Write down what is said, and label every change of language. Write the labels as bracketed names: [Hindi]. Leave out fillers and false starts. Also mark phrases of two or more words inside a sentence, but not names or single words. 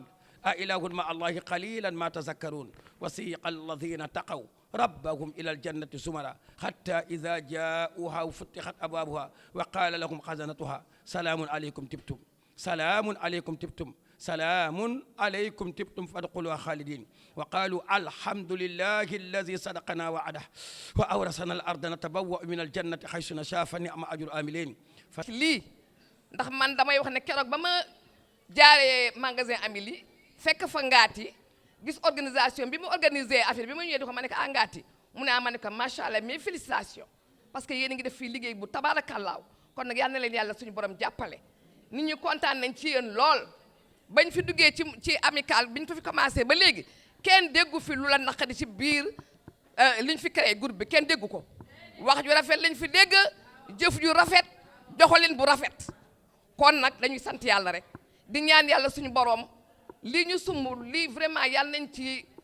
[Arabic] أإله مع الله قليلا ما تذكرون وسيق الذين اتقوا ربهم إلى الجنة زمرا حتى إذا جاءوها وفتحت أبوابها وقال لهم خزنتها سلام عليكم تبتم سلام عليكم تبتم سلام عليكم تبتم فادخلوها خالدين وقالوا الحمد لله الذي صدقنا وعده وأورثنا الأرض نتبوأ من الجنة حيث نشاء فنعم أجر العاملين [Wolof] lii ndax man damay wax ne keroog ba ma jaaree magasin Amily fekk fa Ngaati gis organisation bi mu organisé affaire bi ma ñëwee di ko ma ne ko Ngaati mu ne ma ne ko [Arabic] ما شاء الله [French] mais félicitations parce [Wolof] que yéen a ngi def fii liggéey bu tabaarakallaaw kon nag yal na leen yàlla suñu borom jàppale nit ñi kontaan nañ ci yéen lool bañ fi duggee ci amical biñ ko fi commencé ba léegi kenn déggu fi lu la naqadi ci biir liñ fi créé groupe bi kenn déggu ko wax ju rafet lañ fi dégg jëf ju rafet doxalin bu rafet kon nag dañuy sant yàlla rek di ñaan yàlla suñu borom lii ñu sumb lii vraiment yàlla nañ ci